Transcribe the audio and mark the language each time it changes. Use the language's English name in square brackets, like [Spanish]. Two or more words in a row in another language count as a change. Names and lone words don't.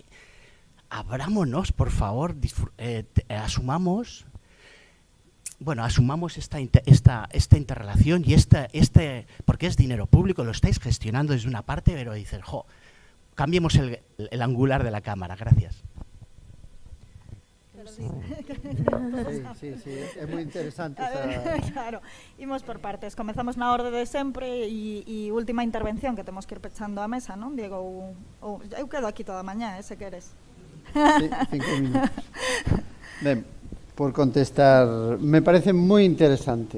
[Spanish] Abrámonos, por favor, asumamos esta interrelación y porque es dinero público, lo estáis gestionando desde una parte, pero dicen, cambiemos el angular de la cámara. Gracias. Sí, [Galician] é moi interesante Claro, imos por partes. Comezamos na orde de sempre e última intervención, que temos que ir pechando a mesa, non, Diego? Eu quedo aquí toda a mañá, se queres. [Spanish] Sí, 5 minutos. [Galician] Ben, por contestar, me parece moi interesante.